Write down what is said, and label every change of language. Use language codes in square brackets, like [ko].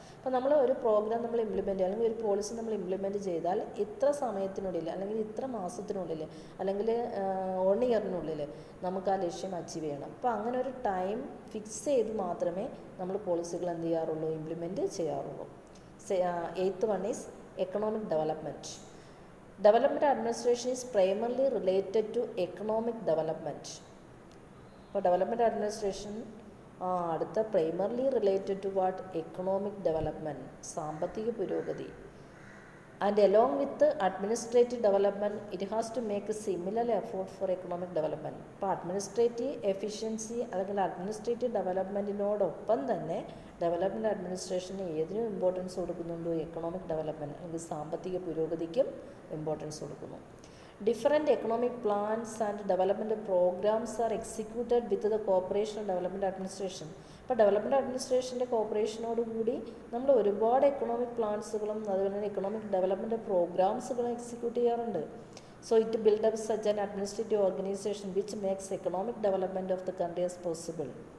[ml] അപ്പോൾ നമ്മൾ ഒരു പ്രോഗ്രാം നമ്മൾ ഇംപ്ലിമെൻറ്റ് അല്ലെങ്കിൽ ഒരു പോളിസി നമ്മൾ ഇംപ്ലിമെൻറ്റ് ചെയ്താൽ ഇത്ര സമയത്തിനുള്ളിൽ അല്ലെങ്കിൽ ഇത്ര മാസത്തിനുള്ളിൽ അല്ലെങ്കിൽ 1 ഇയറിനുള്ളിൽ നമുക്ക് ആ ലക്ഷ്യം അച്ചീവ് ചെയ്യണം. അപ്പോൾ അങ്ങനെ ഒരു ടൈം ഫിക്സ് ചെയ്ത് മാത്രമേ നമ്മൾ പോളിസികൾ എന്ത് ചെയ്യാറുള്ളൂ? ഇംപ്ലിമെൻറ്റ് ചെയ്യാറുള്ളൂ. [en] Eighth one is economic development. Development administration is primarily related to economic development. അപ്പോൾ development administration അടുത്ത primarily related to what economic development, [ml] സാമ്പത്തിക പുരോഗതി. [en] And along with administrative development it has to make a similar effort for economic development. [ml] അപ്പോൾ administrative efficiency അല്ലെങ്കിൽ administrative ഡെവലപ്മെൻറ്റിനോടൊപ്പം തന്നെ development അഡ്മിനിസ്ട്രേഷന് ഏതിനും importance കൊടുക്കുന്നുണ്ടോ, economic development അല്ലെങ്കിൽ സാമ്പത്തിക പുരോഗതിക്കും ഇമ്പോർട്ടൻസ് കൊടുക്കുന്നു. [en] Different economic plans and development programs are executed with the cooperation of development administration. [ml] ഇപ്പോൾ ഡെവലപ്മെൻറ്റ് അഡ്മിനിസ്ട്രേഷൻ്റെ കോപ്പറേഷനോടുകൂടി നമ്മൾ ഒരുപാട് എക്കണോമിക് പ്ലാൻസുകളും അതുപോലെ തന്നെ എക്കണോമിക് ഡെവലപ്മെൻറ്റ് പ്രോഗ്രാംസുകളും എക്സിക്യൂട്ട് ചെയ്യാറുണ്ട്. [en] So it build up such an administrative organization which makes economic development of the country as possible.